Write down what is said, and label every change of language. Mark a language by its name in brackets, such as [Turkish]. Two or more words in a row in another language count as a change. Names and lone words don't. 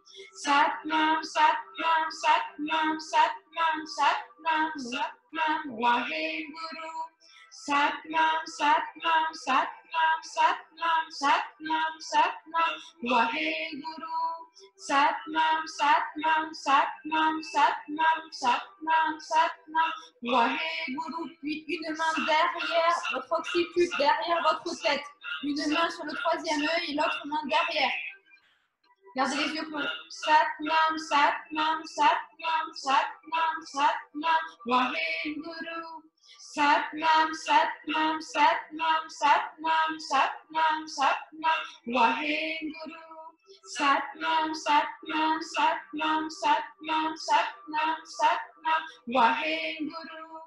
[Punjabi] ਸਤਿਨਾਮ, ਸਤਿਨਾਮ, ਸਤਿਨਾਮ, ਸਤਿਨਾਮ, ਸਤਿਨਾਮ, ਸਤਿਨਾਮ, ਵਾਹਿਗੁਰੂ. ਸਤਿਨਾਮ, ਸਤਿਨਾਮ, ਸਤਿਨਾਮ, ਸਤਿਨਾਮ, ਸਤਿਨਾਮ, ਸਤਿਨਾਮ, ਵਾਹਿਗੁਰੂ. ਸਤਿਨਾਮ, ਸਤਿਨਾਮ, ਸਤਿਨਾਮ, ਸਤਿਨਾਮ, ਸਤਿਨਾਮ, ਸਤਿਨਾਮ, ਵਾਹਿਗੁਰੂ. [French] Puis une main derrière votre occiput, derrière votre tête. Une main sur le troisième œil et l'autre main derrière. Gardez les yeux clos. [Punjabi] ਸਤਿਨਾਮ, ਸਤਿਨਾਮ, ਸਤਿਨਾਮ, ਸਤਿਨਾਮ, ਸਤਿਨਾਮ, ਵਾਹਿਗੁਰੂ. ਸਤਿਨਾਮ, ਸਤਿਨਾਮ, ਸਤਿਨਾਮ, ਸਤਿਨਾਮ, ਸਤਿਨਾਮ, ਸਤਿਨਾਮ, ਵਾਹਿਗੁਰੂ. ਸਤਿਨਾਮ, ਸਤਿਨਾਮ, ਸਤਿਨਾਮ, ਸਤਿਨਾਮ, ਸਤਿਨਾਮ, ਸਤਿਨਾਮ, ਵਾਹਿਗੁਰੂ.